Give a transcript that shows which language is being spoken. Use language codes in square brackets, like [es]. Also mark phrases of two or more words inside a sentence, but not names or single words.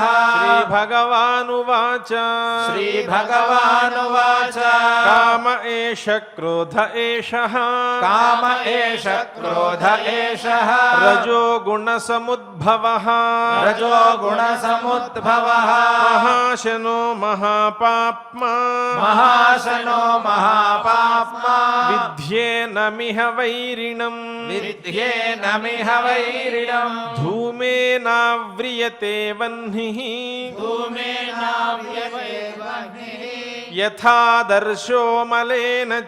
[sa] శ్రీభగవానువాచ శ్రీభగవానువాచ కామ ఏష క్రోధ ఏషః కామ ఏష క్రోధ ఏషః రజో గుణ సముద్భవః రజో గుణ సముద్భవః महाशनो महापाप्मा महाशनो महापाप्मा विद्येनमिह वैरिणम् विद्येनमिह वैरिणम् धूमेनाव्रियते वह्निः यथादर्शो मलेन च